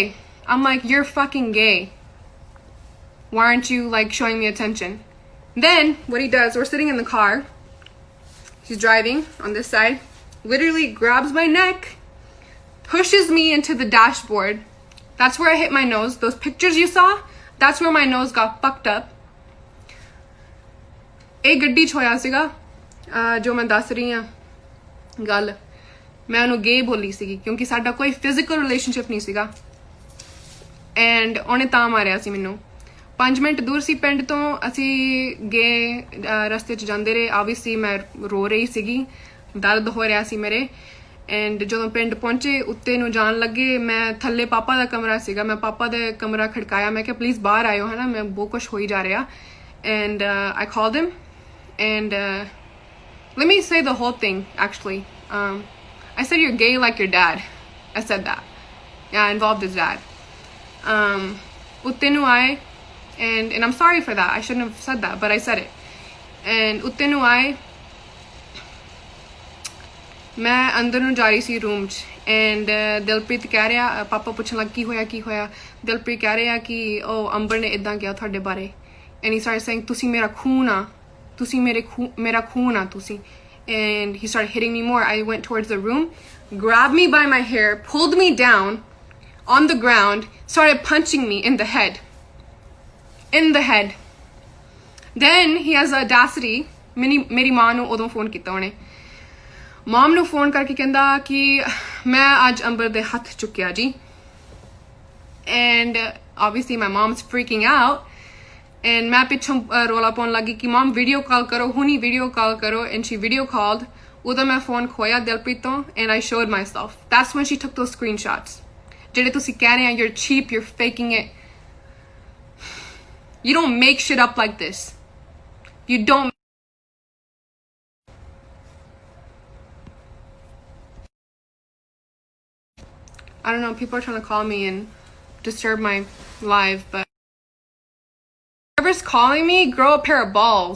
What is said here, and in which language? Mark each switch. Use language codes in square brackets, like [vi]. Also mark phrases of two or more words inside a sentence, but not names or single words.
[en] I'm like, you're fucking gay. Why aren't you like showing me attention? Then what he does, we're sitting in the car. He's driving on this side, literally grabs my neck, pushes me into the dashboard. That's where I hit my nose. Those pictures you saw, that's where my nose got fucked up. [pa] ਇੱਕ ਗੱਡੀ ਚ ਹੋਇਆ ਸੀਗਾ ਜੋ ਮੈਂ ਦੱਸ ਰਹੀ ਹਾਂ ਗੱਲ ਮੈਂ ਉਹਨੂੰ ਗੇ ਬੋਲੀ ਸੀਗੀ ਕਿਉਂਕਿ ਸਾਡਾ ਕੋਈ [en] physical relationship [pa] ਨਹੀਂ ਸੀਗਾ ਐਂਡ ਉਹਨੇ ਤਾਂ ਮਾਰਿਆ ਸੀ ਮੈਨੂੰ 5 ਮਿੰਟ ਦੂਰ ਸੀ ਪਿੰਡ ਤੋਂ ਅਸੀਂ ਗਏ ਰਸਤੇ 'ਚ ਜਾਂਦੇ ਰਹੇ ਆਬਵੀਅਸਲੀ ਮੈਂ ਰੋ ਰਹੀ ਸੀਗੀ ਦਰਦ ਹੋ ਰਿਹਾ ਸੀ ਮੇਰੇ ਐਂਡ ਜਦੋਂ ਪਿੰਡ ਪਹੁੰਚੇ ਉੱਤੇ ਨੂੰ ਜਾਣ ਲੱਗੇ ਮੈਂ ਥੱਲੇ ਪਾਪਾ ਦਾ ਕਮਰਾ ਸੀਗਾ ਮੈਂ ਪਾਪਾ ਦੇ ਕਮਰਾ ਖੜਕਾਇਆ ਮੈਂ ਕਿਹਾ ਪਲੀਜ਼ ਬਾਹਰ ਆਇਓ ਹਨਾ ਮੈਂ ਬਹੁਤ ਕੁਝ ਹੋਈ ਜਾ ਰਿਹਾ ਐਂਡ [en] I called him and let me say the whole thing actually. I said you're gay like your dad. I said that. Yeah, I involved his dad. [pa] ਉੱਤੇ ਨੂੰ ਆਏ [en] and I'm sorry for that. I shouldn't have said that, but I said it. [pa] And ਉੱਤੇ ਨੂੰ ਆਏ ਮੈਂ ਅੰਦਰ ਨੂੰ ਜਾ ਰਹੀ ਸੀ ਰੂਮ 'ਚ ਐਂਡ ਦਿਲਪ੍ਰੀਤ ਕਹਿ ਰਿਹਾ ਪਾਪਾ ਪੁੱਛਣ ਲੱਗ ਕੀ ਹੋਇਆ ਦਿਲਪ੍ਰੀਤ ਕਹਿ ਰਿਹਾ ਕਿ ਉਹ ਅੰਬਰ ਨੇ ਇਦਾਂ ਕਿਹਾ ਤੁਹਾਡੇ ਬਾਰੇ [en] and he started saying [pa] ਤੁਸੀਂ ਮੇਰਾ ਖੂਨ ਆ ਤੁਸੀਂ ਮੇਰਾ ਖੂਨ ਆ ਤੁਸੀਂ [en] and he started hitting me more. I went towards the room, grabbed me by my hair, pulled me down on the ground, started punching me in the head. Then he has the audacity [pa] ਮੇਰੀ ਮਾਂ ਨੂੰ ਉਦੋਂ ਫੋਨ ਕੀਤਾ ਉਹਨੇ ਮਮ ਨੂੰ ਫੋਨ ਕਰਕੇ ਕਹਿੰਦਾ ਕਿ ਮੈਂ ਅੱਜ ਅੰਬਰ ਦੇ ਹੱਥ ਚੁੱਕਿਆ ਜੀ [en] and obviously my mom's freaking out and [pa] ਮੈਂ ਪਿੱਛੋਂ ਰੌਲਾ ਪਾਉਣ ਲੱਗੀ ਕਿ ਮੌਮ [en] video call [pa] ਕਰੋ ਹੁਣੀ [en] video call [pa] करो [en] and she video called [pa] ਉਧਰ ਮੈਂ ਫੋਨ ਖੋਹਿਆ ਦਿਲਪ੍ਰੀਤ ਤੋਂ [en] and I showed myself. That's when she took those screenshots. [pa] ਜਿਹੜੇ ਤੁਸੀਂ ਕਹਿ ਰਹੇ ਆ [en] you're cheap, you're faking it. You don't make shit up like this. You don't. I don't know, people are trying to call me and disturb my live, but whoever's calling me, grow a pair of balls.